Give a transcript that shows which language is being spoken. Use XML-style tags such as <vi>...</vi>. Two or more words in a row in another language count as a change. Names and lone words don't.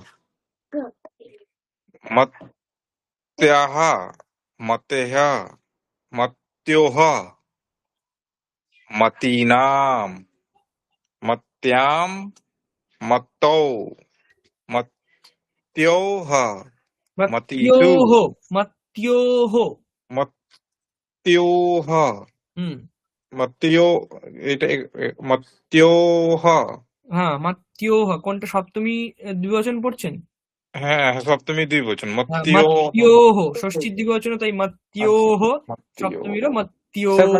<sa>মত্যাः, মতেः, মত্যোঃ, মতীনাম, মত্যাম, মত্তৌ, মত্যোঃ, মতিষু, মত্যোহ, মত্যোহ। মত্যোঃ, হুম মত্यो, এটা মত্যোঃ,</sa> <bn>হ্যাঁ, মত্যোহ কোনটা সপ্তমী দ্বিবচন পড়ছেন? হ্যাঁ, সপ্তমী দুই বচন, হ্যাঁ,</bn> <sa>মত্যোঃ।</sa> <bn>মত্যোহ ষষ্ঠীর দ্বিবচন, তাই আচ্ছা,</bn> <sa>মত্যোহ। মত্যোঃ।</sa> <bn>সপ্তমীরও স্যার মানে</bn>